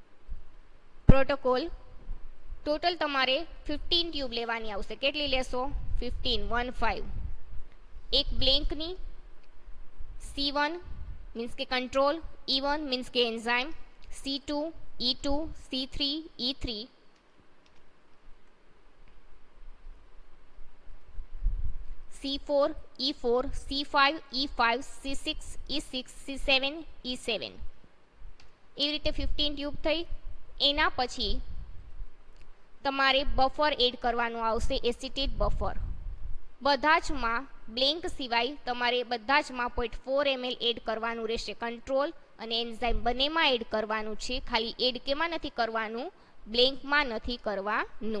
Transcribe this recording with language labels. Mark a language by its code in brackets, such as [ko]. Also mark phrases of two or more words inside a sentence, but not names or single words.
[en] protocol total [gu] તમારે 15 ટ્યુબ લેવાની આવશે. કેટલી લેશો, 15 એક બ્લેન્કની C1 મીન્સ કે કંટ્રોલ, E1 મીન્સ કે એન્ઝાઇમ, C2 E2 C3 E3, C4 E4 C5 E5 C6 E6 C7 E7. એવી રીતે 15 ટ્યુબ થઈ. એના પછી તમારે [en] buffer add [gu] કરવાનું આવશે, [en] acetate buffer. [gu] બધા જમાં બ્લેન્ક સિવાય તમારે બધા જમાં 0.4 ml એડ કરવાનું રહેશે. કંટ્રોલ અને એન્ઝાઇમ બંનેમાં એડ કરવાનું છે. ખાલી એડ કેમાં નથી કરવાનું, બ્લેન્કમાં નથી કરવાનું.